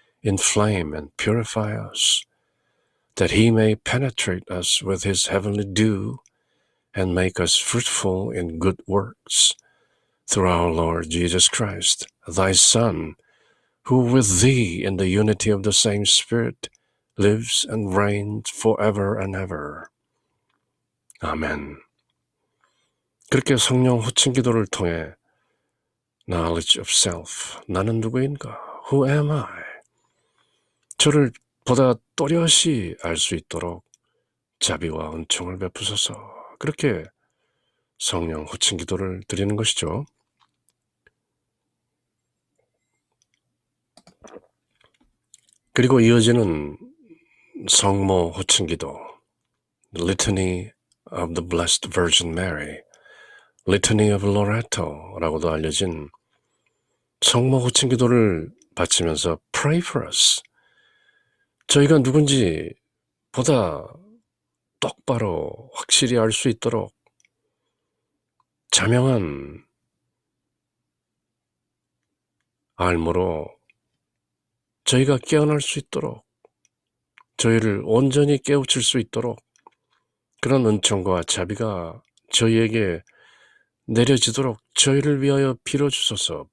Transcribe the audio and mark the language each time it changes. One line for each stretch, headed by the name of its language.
English: inflame and purify us, that he may penetrate us with his heavenly dew and make us fruitful in good works, through our Lord Jesus Christ, thy Son, who with thee in the unity of the same Spirit lives and reigns forever and ever.
Korean: 아멘. 그렇게 성령 호칭 기도를 통해
English: knowledge of self,
Korean: 나는 누구인가?
English: Who am I?
Korean: 저를 보다 또렷이 알 수 있도록 자비와 은총을 베푸소서. 그렇게 성령 호칭 기도를 드리는 것이죠. 그리고 이어지는 성모 호칭 기도,
English: Litany of the Blessed Virgin Mary, Litany of Loretto
Korean: 라고도 알려진 성모 호칭 기도를 바치면서
English: Pray for us.
Korean: 저희가 누군지 보다 똑바로 확실히 알 수 있도록 자명한 알므로 저희가 깨어날 수 있도록, 저희를 온전히 깨우칠 수 있도록 그런 은총과 자비가 저희에게 내려지도록 저희를 위하여 빌어주소서.